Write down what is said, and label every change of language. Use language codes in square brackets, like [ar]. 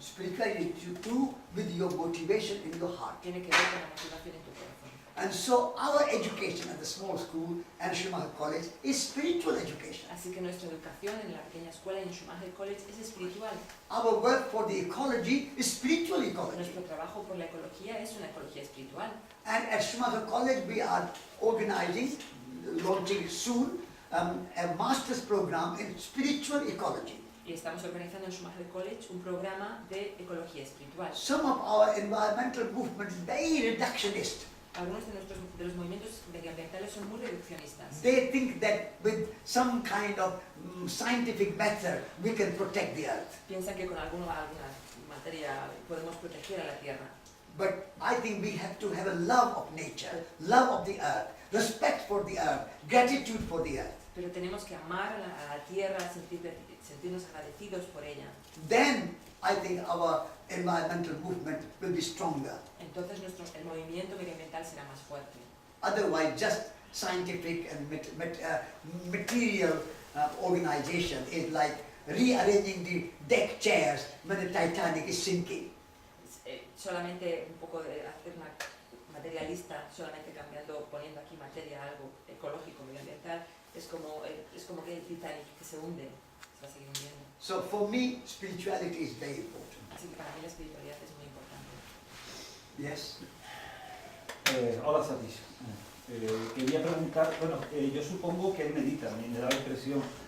[en] Spirituality is to do with your motivation in your heart. [es] tiene que ver con la motivación en tu corazón. [en] And so our education at the small school and Schumacher College is spiritual education. [es] Así que nuestra educación en la pequeña escuela y en Schumacher College es espiritual. [en] Our work for the ecology is spiritual ecology. [es] Nuestro trabajo por la ecología es una ecología espiritual. [en] And at Schumacher College we are organizing, launching soon, a master's program in spiritual ecology. [es] Y estamos organizando en Schumacher College un programa de ecología espiritual. [en] Some of our environmental movement is very reductionist. [es] Algunos de los movimientos medioambientales son muy reduccionistas. [en] They think that with some kind of scientific method we can protect the earth. [es] Piensan que con alguna materia podemos proteger a la tierra. [en] But I think we have to have a love of nature, love of the earth, respect for the earth, gratitude for the earth. [es] Pero tenemos que amar a la tierra, sentirnos agradecidos por ella. [en] Then I think our environmental movement will be stronger. [es] Entonces el movimiento medioambiental será más fuerte. [en] Otherwise, just scientific and material organization is like rearranging the deck chairs when the Titanic is sinking. [es] Solamente un poco de hacer una materialista, solamente cambiando, poniendo aquí materia, algo ecológico, medioambiental, es como que el Titanic que se hunde, se va a seguir hundiendo. [en] So for me, spirituality is very important. [es] Así que para mí la espiritualidad es muy importante. [en] Yes? [es] Hola Satish. Quería preguntar, bueno, yo supongo que él medita, me da la impresión.